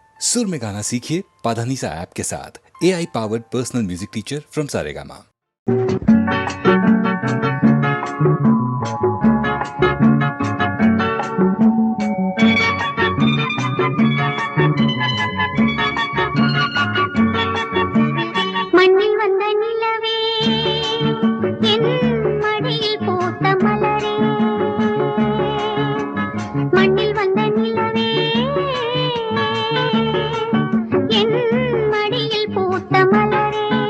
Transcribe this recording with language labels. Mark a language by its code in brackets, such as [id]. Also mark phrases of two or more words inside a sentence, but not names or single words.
[hi] सुर में गाना सीखिए पाधानीसा ऐप के साथ। [en] AI powered personal music teacher from [hi] सारेगामा। [ta] மண்ணில் வந்த நிலவே என் மடியில் பூத்த மலரே, மண்ணில் வந்த நிலவே என் மடியில் பூத்த மலரே,